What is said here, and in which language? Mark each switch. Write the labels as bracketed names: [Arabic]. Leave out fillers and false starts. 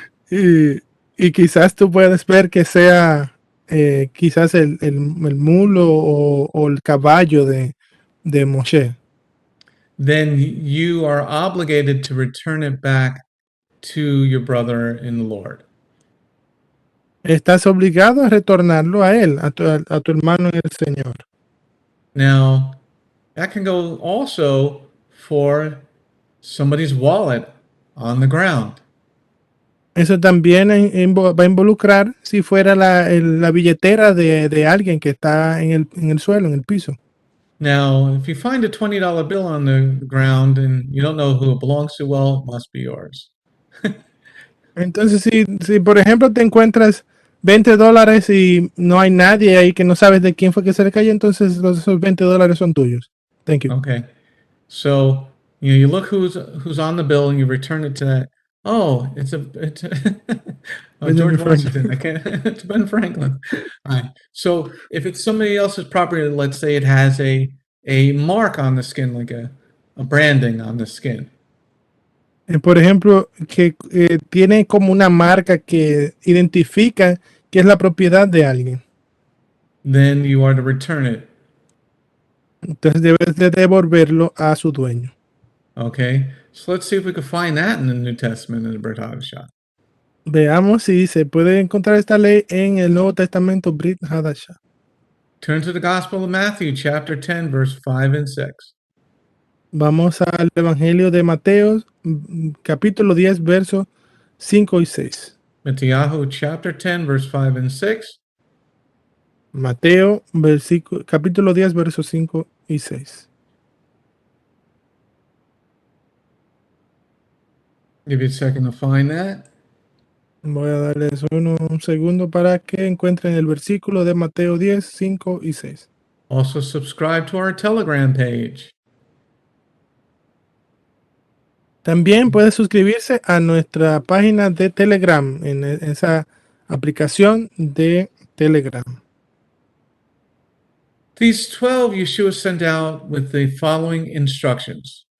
[Spanish] Y quizás tú puedes ver que sea quizás el mulo o el caballo de Moshe. [English] Then you are obligated to return it back to your brother in the Lord. [Spanish] Estás obligado a retornarlo a él, a tu hermano en el Señor. [English] Now, that can go also for somebody's wallet on the ground. [Spanish] Eso también va a involucrar si fuera la billetera de alguien que está en el suelo, en el piso. [English] Now, if you find a $20 bill on the ground and you don't know who it belongs to, well, it must be yours. [Spanish] Entonces, si por ejemplo te encuentras $20 y no hay nadie ahí que no sabes de quién fue que se le cayó, entonces esos $20 son tuyos. [English] Thank you. Okay. So, you look who's on the bill and you return it to that. Oh, it's George Washington. I can't. It's Ben Franklin. All right. So if it's somebody else's property, let's say it has a mark on the skin, like a branding on the skin. [Spanish] Por ejemplo, que tiene como una marca que identifica que es la propiedad de alguien. [English] Then you are to return it. [Spanish] Entonces debes de devolverlo a su dueño. [English] Okay. So let's see if we can find that in the New Testament in the Brit HaDasha. [Spanish] Veamos si se puede encontrar esta ley en el Nuevo Testamento Brit HaDasha. [English] Turn to the Gospel of Matthew, chapter 10, verse 5 and 6. [Spanish] Vamos al Evangelio de Mateo, capítulo 10, versos 5 y 6. [English] Matthew, chapter 10, verse 5 and 6. [Spanish] Mateo, capítulo 10, versos 5 y 6. [English] Give you a second to find that. [Spanish] Voy a darles un segundo para que encuentren el versículo de Mateo 10, 5 y 6. [English] Also, subscribe to our Telegram page. [Spanish] También puede suscribirse a nuestra página de Telegram, en esa aplicación de Telegram. [English] These 12 Yeshua sent out with the following instructions.